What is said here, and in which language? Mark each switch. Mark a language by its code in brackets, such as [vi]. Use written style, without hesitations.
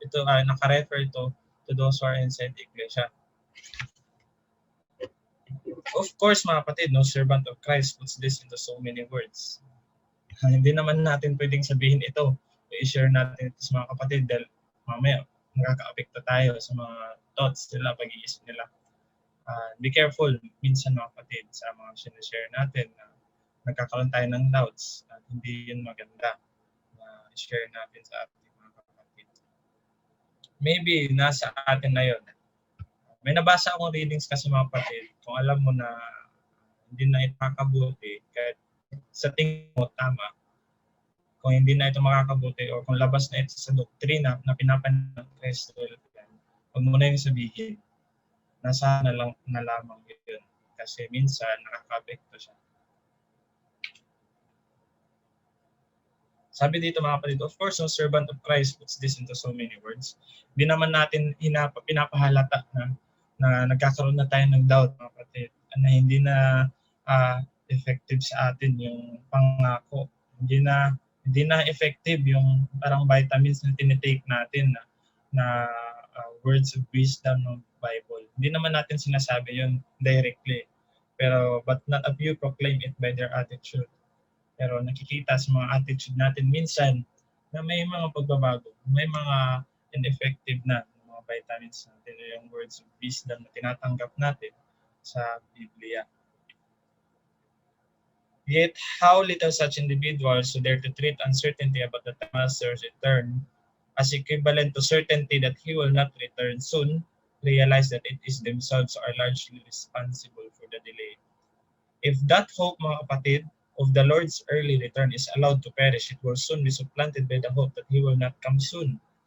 [tl] Ito ay naka-refer [en] to those who are inside the Iglesia. Of course, [tl] mga kapatid, [en] no servant of Christ puts this into so many words. [tl] Hindi naman natin pwedeng sabihin ito. I-share natin ito sa mga kapatid dahil mamaya nakaka-apekto tayo sa mga thoughts nila, pag-iisip nila. [en] Be careful [tl] minsan mga kapatid sa mga sinishare natin na nagkakaroon tayo ng doubts at hindi yun maganda na i-share natin sa ating mga kapatid. Maybe nasa atin na yun. May nabasa akong readings kasi mga kapatid, kung alam mo na hindi na ito makakabuti, kahit sa tingin mo tama, kung hindi na ito makakabuti o kung labas na ito sa doktrina na pinapansin ng Christadelphian, huwag mo na yung sabihin. Nasa na lamang yun. Kasi minsan nakaka-apekto siya. Sabi dito mga kapatid, [en] of course, no servant of Christ puts this into so many words. [tl] Hindi naman natin pinapahalata na nagkakaroon na tayo ng doubt mga kapatid, na hindi na effective sa atin yung pangako. Hindi na effective yung parang vitamins na tinitake natin na [en] words of wisdom [tl] ng Bible. Hindi naman natin sinasabi yun directly. [en] Pero but not a few proclaim it by their attitude. [tl] Pero nakikita sa mga attitude natin minsan na may mga pagbabago, may mga ineffective na mga vitamins natin, yung [en] words of wisdom [tl] na tinatanggap natin sa Biblia. [en] Yet, how little such individuals who dare to treat uncertainty about the Master's return as equivalent to certainty that He will not return soon, realize that it is themselves who are largely responsible for the delay. If that hope, [tl] mga kapatid, [en] of the Lord's early return is allowed to perish, it will soon be supplanted by the hope that He will not come soon.